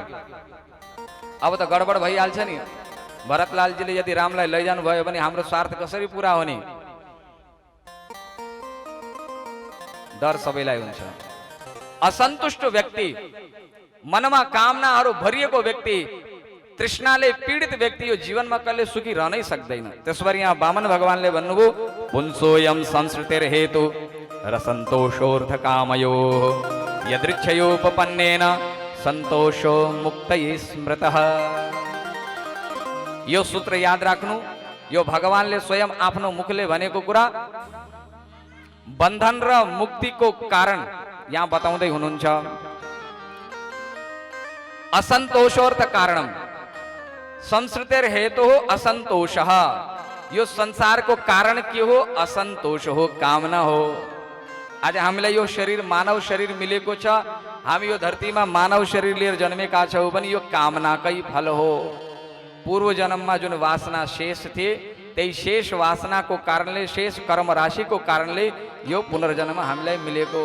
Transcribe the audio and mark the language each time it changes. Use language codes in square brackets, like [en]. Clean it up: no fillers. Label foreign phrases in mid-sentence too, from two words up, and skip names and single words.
[ne] अब त गडबड भइहाल्छ नि, भरतलालजीले यदि रामलाई लैजानु भयो भने हाम्रो स्वार्थ कसरी पूरा हुने, डर सबैलाई हुन्छ। असन्तुष्ट व्यक्ति, मनमा कामनाहरू भरिएको व्यक्ति, तृष्णाले पीडित व्यक्ति यो जीवनमा कहिले सुखी रहनै सक्दैन। त्यसरी यहाँ वामन भगवानले भन्नुभयो [sa] पुंसोयम संस्कृतिर हेतु र सन्तोषोर्थ कामयो यदृच्छयोपपन्नेन सन्तोषो मुक्तये स्मृतः। [ne] यो सूत्र याद राख्नु, यो भगवानले स्वयं आफ्नो मुखले भनेको कुरा। बन्धन र मुक्तिको कारण यहाँ बताउँदै हुनुहुन्छ। [sa] असन्तोषोर्थ कारणम संस्कृतिर हेतु [ne] हो असन्तोष। यो संसारको कारण के हो, असन्तोष हो, कामना हो। आज हामीलाई यो शरीर मानव शरीर मिलेको छ, हामी यो धरतीमा मानव शरीर लिएर जन्मेका छौँ पनि यो कामनाकै फल हो। पूर्व जन्ममा जुन वासना शेष थिए त्यही शेष वासनाको कारणले, शेष कर्म राशिको कारणले यो पुनर्जन्म हामीलाई मिलेको।